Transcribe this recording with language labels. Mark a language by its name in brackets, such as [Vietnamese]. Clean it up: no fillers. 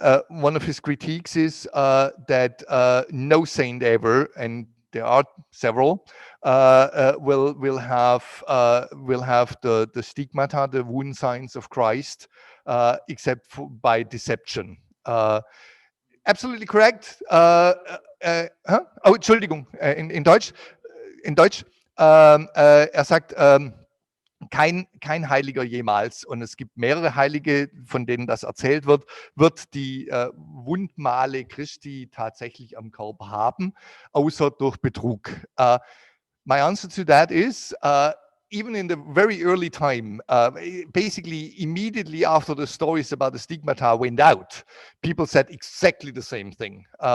[English] One of his critiques is that no saint ever, and there are several, will have the stigmata, the wound signs of Christ, except by deception. Absolutely correct. [German] Oh, Entschuldigung, in Deutsch. In Deutsch. Er sagt, kein Heiliger jemals, und es gibt mehrere Heilige, von denen das erzählt wird die Wundmale Christi tatsächlich am Körper haben, außer durch Betrug. [English] My answer to that is, even in the very early time, basically immediately after the stories about the stigmata went out, people said exactly the same thing.